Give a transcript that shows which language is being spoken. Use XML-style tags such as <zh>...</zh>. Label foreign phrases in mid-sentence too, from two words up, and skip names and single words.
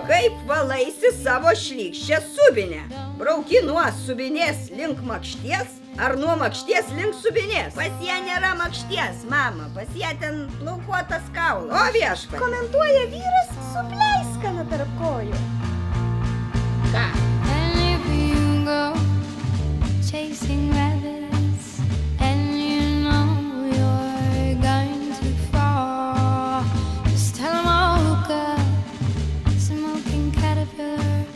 <lt>Kaip valaisi savo šlykščią subinę? Brauki nuo subinės link makšties ar nuo makšties link subinės? Pas ją nėra makšties, mama, pas ją ten plaukuotas kaulas. O viešpatie. Komentuoja vyras su pleiskana tarp kojų. Ką?</lt> <en>And if you go chasing rabbits and you know you're going too far, just tell 'em I woke up smoking caterpillar</en>